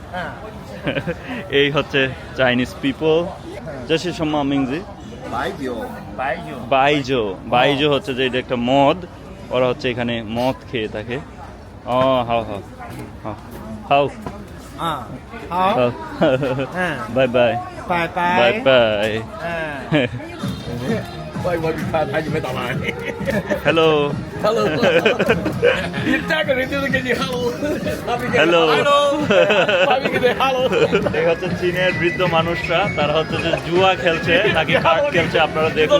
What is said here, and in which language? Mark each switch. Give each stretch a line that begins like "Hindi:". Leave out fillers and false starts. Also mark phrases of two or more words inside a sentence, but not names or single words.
Bangla: এই হচ্ছে
English: Chinese people.
Chinese: 这是什么名字？ বাইজো।
Bangla: বাইজো হচ্ছে যে এটা একটা মদ, ওরা হচ্ছে এখানে মদ খেয়ে থাকে। ও হাও হাও হাও হাও হাও বাই বাই বাই বাই। হ্যালো হ্যালো এই হচ্ছে চীনের বৃদ্ধ মানুষরা, তারা হচ্ছে যে জুয়া খেলছে নাকি কার্ড খেলছে আপনারা দেখুন।